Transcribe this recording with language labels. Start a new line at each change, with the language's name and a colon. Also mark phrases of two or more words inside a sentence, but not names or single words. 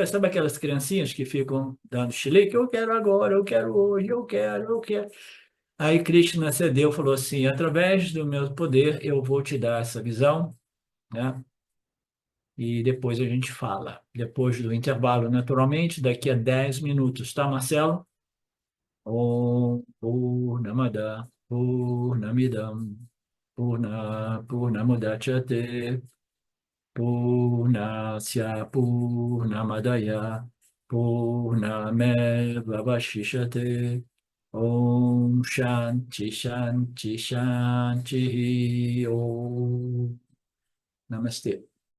Portuguese: Sabe aquelas criancinhas que ficam dando chilique? Eu quero agora, eu quero hoje, eu quero. Aí Krishna cedeu, falou assim: através do meu poder eu vou te dar essa visão, né? E depois a gente fala. Depois do intervalo, naturalmente, daqui a 10 minutos, tá, Marcelo?
Sanskrit: Om Purnamada Purnamidam Purnamudachyate Purnasya Purnamadaya Purnameva Vashishate Om Shanti Shanti Shanti Om Namastê.